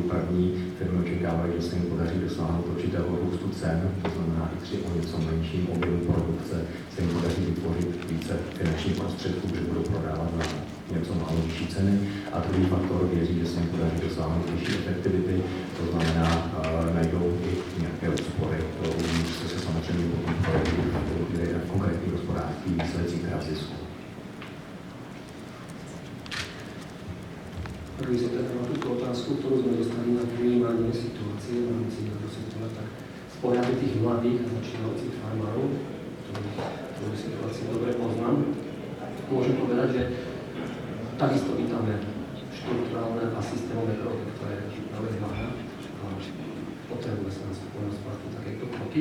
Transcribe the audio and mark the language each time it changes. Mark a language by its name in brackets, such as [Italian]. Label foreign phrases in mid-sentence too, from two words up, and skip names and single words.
[Czech] První, firmy očekávají, že se jim podaří dosáhnout určitého růstu cen, to znamená i při o něco menším objemu produkce se jim podaří vytvořit více finančních prostředků, že budou prodávat na něco málo vyšší ceny. A druhý faktor věří, že se jim podaří dosáhnout vyšší efektivity, to znamená, najdou i nějaké úspory. To uvnitř se samozřejmě potom projeví v konkrétních hospodářských výsledcích a zisku. [Slovak] Prvý sa teda na túto otázku, ktorú sme dostali na vnímanie situácie v rámci sektora, tak z pohľadu tých mladých a začínajúcich farmárov, ktorú situáciu dobre poznám, môžem povedať, že takisto vítame štruktúrálne a systémové kroky, ktoré práve zváha a potrebuje sa nás poľnohospodárstvu takéto kroky.